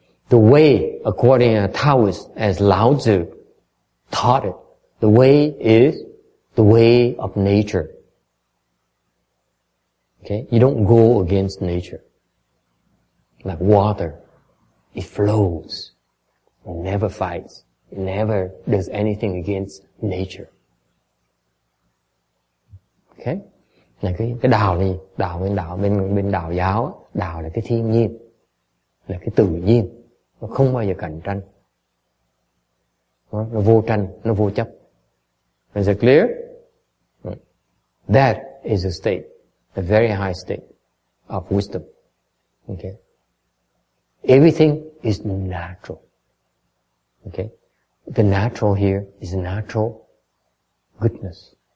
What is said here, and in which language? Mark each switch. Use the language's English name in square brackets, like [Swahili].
[English] The way, according to Taoist, as Lao Tzu taught it, the way is the way of nature. Okay? You don't go against nature. Like water, it flows. It never fights. It never does anything against nature. Okay? [Vietnamese] Là cái đạo này, bên đạo giáo, đạo là cái thiên nhiên, là cái tự nhiên, nó không bao giờ cạnh tranh, nó vô tranh, nó vô chấp. [English] Is it clear? That is a state, a very high state of wisdom. Okay? Everything is natural. Okay? The natural here is natural goodness.